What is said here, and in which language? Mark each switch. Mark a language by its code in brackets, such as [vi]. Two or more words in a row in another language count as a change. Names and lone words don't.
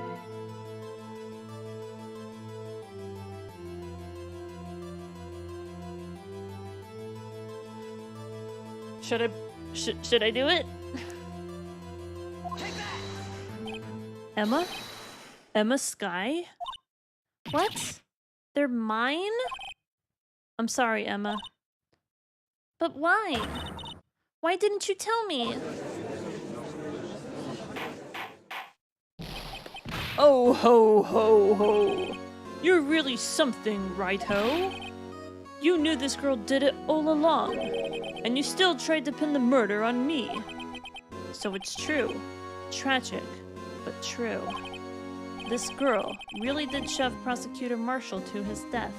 [en] Should I do it? Emma? Emma Sky? What? They're mine? I'm sorry, Emma. But why? Why didn't you tell me? Oh ho ho ho! You're really something, right ho? You knew this girl did it all along, and you still tried to pin the murder on me. So it's true. Tragic, but true. This girl really did shove Prosecutor Marshall to his death.